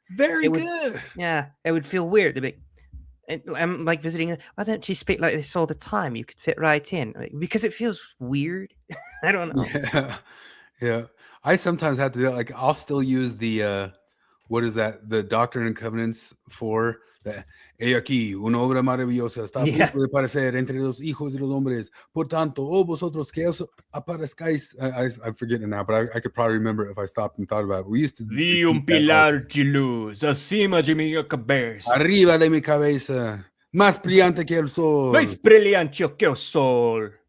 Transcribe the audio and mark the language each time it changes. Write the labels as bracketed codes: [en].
[en] very good. Yeah, it would feel weird. They'd be, I'm like visiting. "Why don't you speak like this all the time? You could fit right in." Because it feels weird. I don't know. Yeah. I sometimes have to do that. Like, I'll still use the what is that? The Doctrine and Covenants for the [es] "He aquí una obra maravillosa está a punto de aparecer entre los hijos de los hombres. Por tanto, vosotros que os aparezcáis." [en] I'm forgetting now, but I could probably remember it if I stopped and thought about it. We used to [es] Vi pilar de luz acima de mi cabeza. Arriba de mi cabeza, más brillante que el sol. Más brillante que el sol.